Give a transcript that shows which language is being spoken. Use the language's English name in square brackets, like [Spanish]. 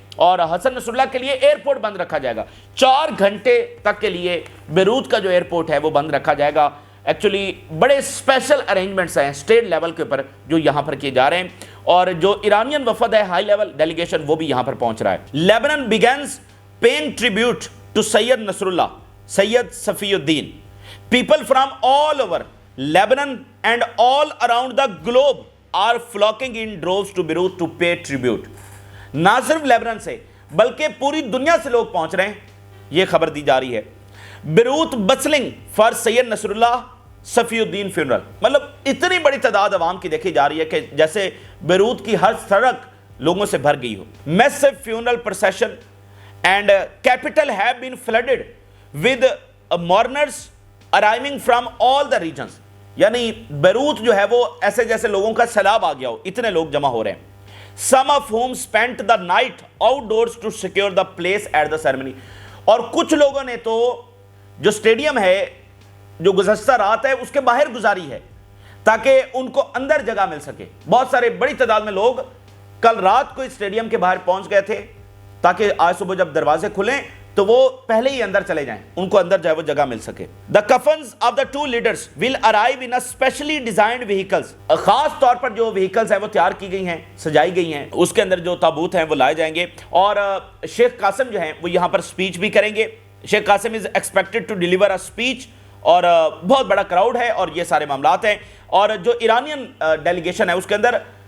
[Urdu] اور حسن نصر اللہ کے لیے ایئرپورٹ بند رکھا جائے گا. 4 گھنٹے تک کے لیے بیروت کا جو ایئرپورٹ ہے وہ بند رکھا جائے گا. ایکچولی بڑے اسپیشل ارینجمنٹس ہیں اسٹیٹ لیول کے اوپر جو یہاں پر کیے جا رہے ہیں اور جو ایرانین وفد ہے ہائی لیول ڈیلیگیشن وہ بھی یہاں پر پہنچ رہا ہے. [English] Lebanon begins paying tribute to Sayyed Nasrallah, Sayyed Safieddine. People from all over Lebanon and all around the globe are flocking in droves to Beirut to pay tribute. [Urdu] نہ صرف Lebanon سے بلکہ پوری دنیا سے لوگ پہنچ رہے ہیں، یہ خبر دی جا رہی ہے. [English] Beirut bustling for Sayyed Nasrallah Safieddine funeral. [Urdu] مطلب اتنی بڑی تعداد عوام کی دیکھی جا رہی ہے کہ جیسے بیروت کی ہر سڑک لوگوں سے بھر گئی ہو. [English] Massive funeral procession and capital have been flooded with mourners arriving from all the regions. [Urdu] یعنی بیروت جو ہے وہ ایسے جیسے لوگوں کا سیلاب آ گیا ہو، اتنے لوگ جمع ہو رہے ہیں. [English] Some of whom spent the night outdoors to secure the place at the ceremony. [Urdu] اور کچھ لوگوں نے تو جو سٹیڈیم ہے جو گزشتہ رات ہے اس کے باہر گزاری ہے تاکہ ان کو اندر جگہ مل سکے. بہت سارے بڑی تعداد میں لوگ کل رات کو اس سٹیڈیم کے باہر پہنچ گئے تھے تاکہ آج صبح جب دروازے کھلیں تو وہ پہلے ہی اندر چلے جائیں، ان کو اندر جائے وہ جگہ مل سکے. [English] The coffins of the 2 leaders will arrive in a specially designed vehicles. [Urdu] خاص طور پر جو vehicles ہیں وہ تیار کی گئی ہیں، سجائی گئی ہیں، اس کے اندر جو تابوت ہیں وہ لائے جائیں گے. اور شیخ قاسم جو ہیں وہ یہاں پر سپیچ بھی کریں گے. شیخ Qasim is expected to deliver a speech اور بہت بڑا کراؤڈ ہے اور یہ سارے معاملات ہیں. اور جو ایرانین ڈیلیگیشن ہے اس کے اندر